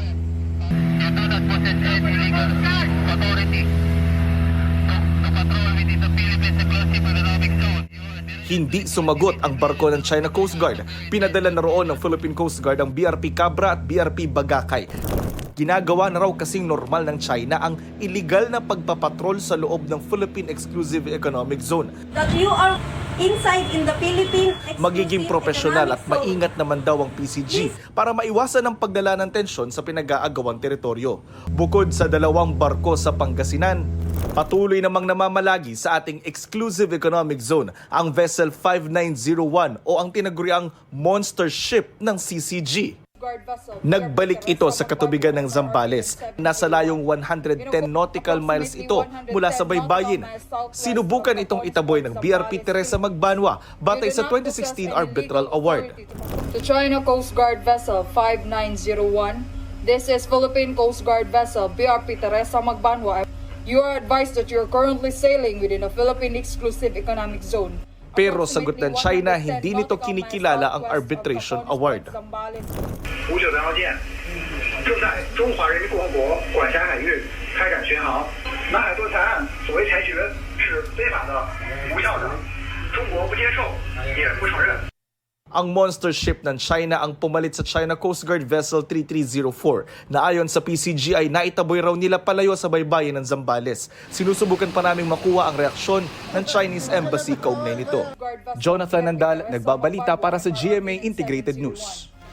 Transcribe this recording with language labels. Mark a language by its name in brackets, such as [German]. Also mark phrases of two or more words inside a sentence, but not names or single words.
[Filipino] Hindi sumagot ang barko ng China Coast Guard. Pinadala na roon ng Philippine Coast Guard ang BRP Cabra at BRP Bagakay. Ginagawa na raw kasing normal ng China ang illegal na pagpapatrol sa loob ng Philippine Exclusive Economic Zone. [English] That you are inside in the Philippine [Filipino] Magiging [English] Exclusive [Filipino] profesional at [English] Economic Zone. [Filipino] maingat naman daw ang PCG para maiwasan ang pagdala ng tensyon sa pinag-aagawang teritoryo. Bukod sa 2 barko sa Pangasinan, patuloy namang namamalagi sa ating Exclusive Economic Zone ang Vessel 5901 o ang tinaguriang [English] monster ship [Filipino] ng CCG. Nagbalik ito sa katubigan ng Zambales. Nasa layong 110 [English] nautical miles [Filipino] ito mula sa baybayin. Sinubukan itong itaboy ng BRP Teresa Magbanwa batay sa 2016 Arbitral Award. [English] To China Coast Guard Vessel 5901, this is Philippine Coast Guard Vessel BRP Teresa Magbanwa. You are advised that you are currently sailing within the Philippine Exclusive Economic Zone. [Filipino] Pero sagot ng China, hindi nito kinikilala ang [English] arbitration award. [Chinese] 无九条舰正在中华人民共和国管辖海域开展巡航，南海夺裁案所谓裁决是非法的、无效的，中国不接受，也不承认。 [Filipino] Ang [English] monster ship [Filipino] ng China ang pumalit sa China Coast Guard Vessel 3304 na ayon sa PCG ay naitaboy raw nila palayo sa baybayin ng Zambales. Sinusubukan pa naming makuha ang reaksyon ng Chinese Embassy kaugnay nito. Jonathan Nandal, nagbabalita para sa GMA Integrated News.